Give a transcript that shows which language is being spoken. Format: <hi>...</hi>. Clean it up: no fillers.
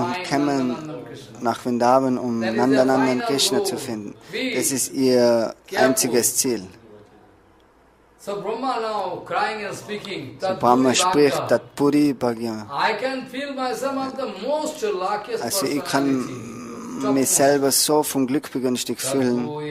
<de>Kommen nach Vrindavan, um Nandanandan Krishna zu finden. Das ist ihr einziges Ziel.</de> <en>So Brahma now crying and speaking.</en> <de>So Brahma spricht, Tatpuri Bhagya.</de> <en>I can feel myself the most luckiest</en> <de>Also ich kann mich selber so vom Glück begünstigt fühlen.</de>